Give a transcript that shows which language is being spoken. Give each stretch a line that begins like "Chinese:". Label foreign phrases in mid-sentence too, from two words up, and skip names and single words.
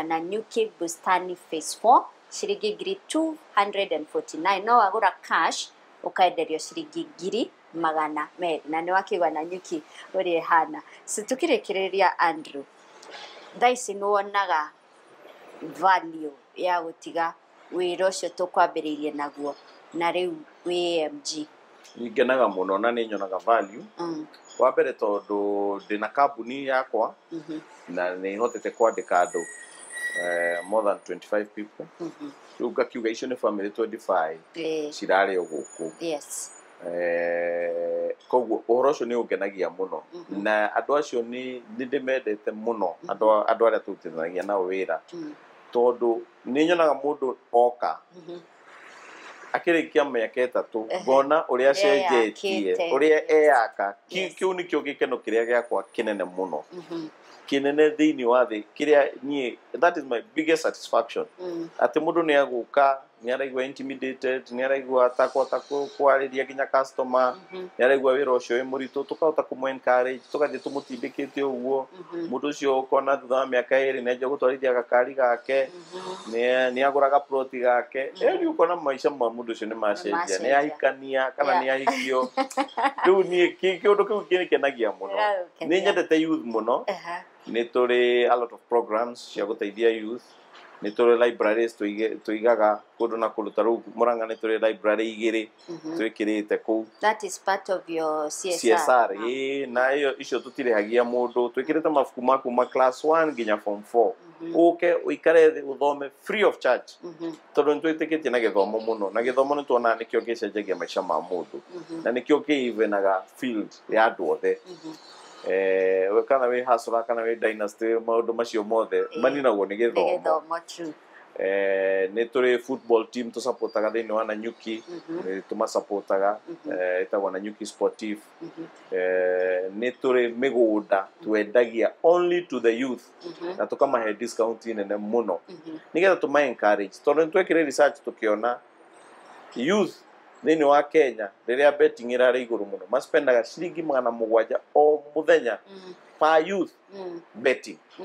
Kikuyu: Nanyuki Bustani phase 4 ciringi 249 no wagura cash ukaenderio ciringi 200,000 na nĩ wakigwa Nanyuki ũrĩ hana tukĩrĩkĩrĩria Andrew thaici nĩ wonaga value ya gũtiga wĩra ũcio tũkwambĩrĩirie naguo na rĩu AMG ngenaga mũno na nĩ nyonaga value wa mbere tondũ ndĩna kambuni yakwa na nĩ hotete kwandĩka andũ
English: more than 25 people
Kikuyu: rĩu ngakiuga icio nĩ family 25 cirarĩ o gũkũ koguo ũhoro ũcio nĩ ũngenagia mũno na andũ acio nĩ ndĩmendete mũno andũ arĩa tũrutithanagia nao wĩra tondũ nĩ nyonaga mũndũ oka akĩrĩkia mĩaka 3 ngona ũrĩa cenjetie ũrĩa eyaka kĩu nĩkĩo gĩkeno kĩrĩa gĩakwa kĩnene mũno kinene thĩinĩ wa thĩ kĩrĩa niĩ
English: that is my biggest satisfaction
Kikuyu: atĩ mũndũ nĩ agũka nĩ araigua intimidated nĩ araigua takota kwarĩria nginya customer nĩ araigua wĩra ũcio wĩ mũritũ tũkahota kũmũ encourage tũgathiĩ tũmũtindĩkĩte ũguo mũndũ ũcio ũkona thutha wa mĩaka 2 nĩ anjia gũtwarithia gakari gake nĩ agũraga plot gake rĩu ũkona maica ma mũndũ ũcio nĩ macenjia nĩ ahikania kana nĩ ahikio rĩu niĩ kĩũndũ kĩu kĩnikenagia mũno nĩ nyendete youth mũno nĩ tũrĩ
English: a lot of programs
Kikuyu: cia gũteithia youth nĩ tũrĩ libraries tũigaga kũndũ na kũndũ ta rĩu Mũrang'a nĩ tũrĩ library 2 twĩkĩrĩte kũu
English: that is part of your CSR
Kikuyu: na icio tũtirĩhagia mũndũ twĩkĩrĩte mabuku ma kuma class 1 nginya form 4 ũke ũikare thĩ ũthome
English: free of charge
Kikuyu: tondũ nĩ twĩtĩkĩtie na gĩthomo mũno na gĩthomo nĩ tuonaga nĩkĩo gĩcenjagia maica ma mũndũ na nĩkĩo kĩivenaga field ya andũ othe kana wĩ hustler kana wĩ dynasty maũndũ macio mothe maninagwo nĩ gĩthomo nĩ tũrĩ football team tũsupportaga thĩinĩ wa Nanyuki tũmasupportaga ĩtagwo Nanyuki Sportive nĩ tũrĩ mĩgũnda twendagia
English: only to the youth
Kikuyu: na tũkamahe discount nene mũno nĩgetha tũma encourage tondũ nĩ twekire research tũkĩona youth thĩinĩ wa Kenya rĩrĩa betting ĩrarĩ igũrũ mũno maspendaga ciringi 700 o mũthenya
English: per youth betting